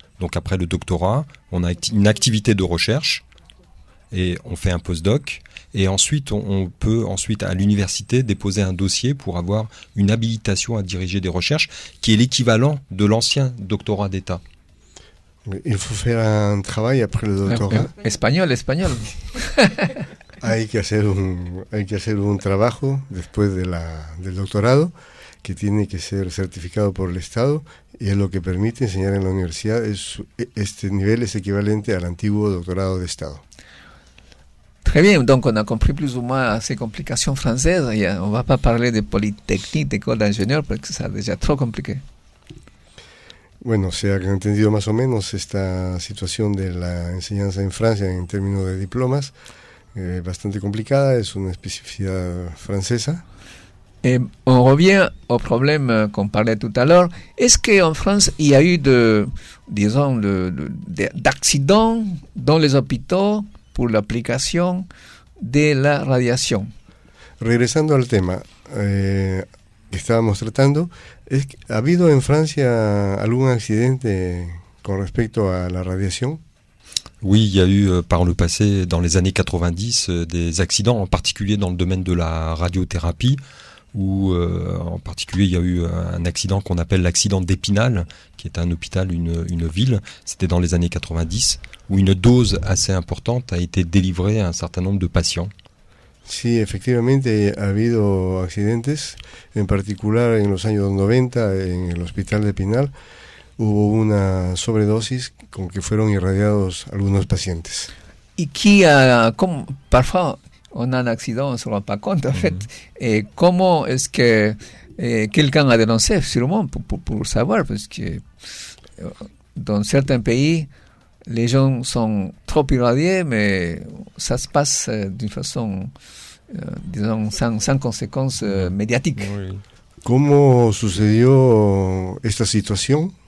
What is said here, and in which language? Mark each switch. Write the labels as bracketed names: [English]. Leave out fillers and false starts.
[French] Donc après le doctorat, on a une activité de recherche et on fait un postdoc. Et ensuite, on peut ensuite à l'université déposer un dossier pour avoir une habilitation à diriger des recherches, qui est l'équivalent de l'ancien doctorat d'État. Il faut faire un travail après le doctorat. [Spanish] Español. Hay que hacer un trabajo después del doctorado que tiene que ser certificado por el Estado y es lo que permite enseñar en la universidad. Este nivel es equivalente al antiguo doctorado de Estado. [French] Très bien, donc on a compris plus ou moins ces complications françaises. On ne va pas parler de polytechnique, d'école d'ingénieurs, parce que c'est déjà trop compliqué. [Spanish] Bueno, se ha entendido más o menos esta situación de la enseñanza en Francia en términos de diplomas, bastante complicada, es una especificidad francesa. [French] On revient au problème qu'on parlait tout à l'heure. Est-ce qu'en France, il y a eu d'accidents dans les hôpitaux pour l'application de la radiación? [Spanish] Regresando al tema que estábamos tratando, ¿ha habido en Francia algún accidente con respecto a la radiación? [French] Oui, il y a eu par le passé, dans les années 90, des accidents, en particulier dans le domaine de la radiothérapie, où en particulier il y a eu un accident qu'on appelle l'accident d'Épinal, qui est un hôpital, une ville, c'était dans les années 90, où une dose assez importante a été délivrée à un certain nombre de patients. [Spanish] Sí, efectivamente ha habido accidentes, en particular en los años 90 en el hospital de Épinal hubo una sobredosis con que fueron irradiados algunos pacientes. [French] Et qui a, comme parfois on a un accident, on ne se rend pas compte en fait, et comment est-ce que quelqu'un a dénoncé sûrement pour savoir, parce que dans certains pays, les gens sont trop irradiés, mais ça se passe d'une façon, disons, sans conséquences médiatiques. Oui. [Spanish] ¿Cómo sucedió esta situación?